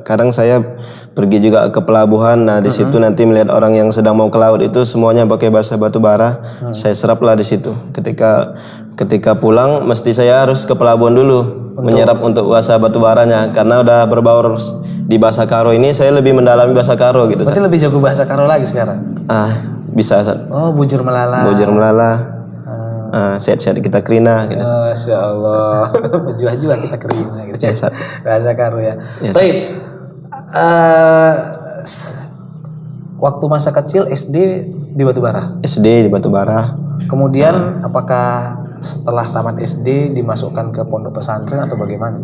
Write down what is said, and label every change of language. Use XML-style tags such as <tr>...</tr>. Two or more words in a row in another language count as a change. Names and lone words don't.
<id>Kadang saya pergi juga ke pelabuhan, nah di situ nanti melihat orang yang sedang mau ke laut itu semuanya pakai bahasa Batubara. Saya seraplah di situ. Ketika pulang mesti saya harus ke pelabuhan dulu menyerap untuk bahasa Batubaranya, karena udah berbaur di bahasa Karo ini saya lebih mendalami bahasa Karo gitu. Berarti lebih jago bahasa Karo lagi sekarang? Bisa, Ustaz.</id> <btx>Oh, bujur melala. Bujur melala. Sehat-sehat kita kerina gitu.</btx> <ar>Masya Allah.</ar> <btx>Baju-baju kita kerina gitu.</btx> <id>Ya, Ustaz. Bahasa Karo ya. Ya, baik. Waktu masa kecil SD di Batubara. SD di Batubara. Kemudian apakah setelah tamat SD dimasukkan ke pondok pesantren atau bagaimana?</id>